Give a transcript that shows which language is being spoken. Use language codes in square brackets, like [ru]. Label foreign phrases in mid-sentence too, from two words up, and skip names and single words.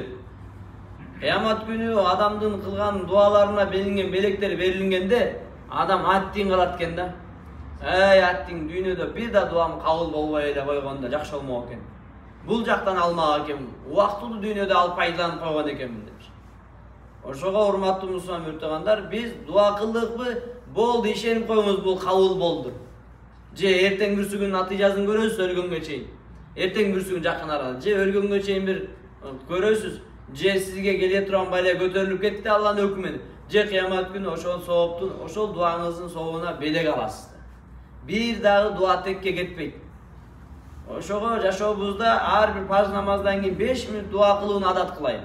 [ky] Кыямат күнү адамдын кылган дуаларына берилген белектер берилгенде адам аттин калат экен да. Аттин, дүйнөдө бир да дуам кабыл болбой эле койгондо жакшы болмок экен. Бул жактан алмак экенмин, убактылуу дүйнөдө алып пайдаланып койгон экенмин деп. Ошого урматтуу мусулман муртагандар, биз дуа кылдыкпы, Boldu, işенип koyuңуз, bul kabul boldu. Je erteң бүрсүгүн натыйжасын көрөсүз өлгөнгө чейин. Эртең бүрсүгүн жакын арада же өлгөнгө чейин бир көрөсүз. Же сизге келе турган балия көтөрүлүп кетти Алланын өкүмүнө. Же кыямат күнү ошол сооптун, ошол дуаңыздын сообуна белек аласыз. Бир дагы дуа текке кетпейт. Ошого жашообузда ар бир парз намаздан кийин 5 мүнөт дуа кылууну адат кылайлы.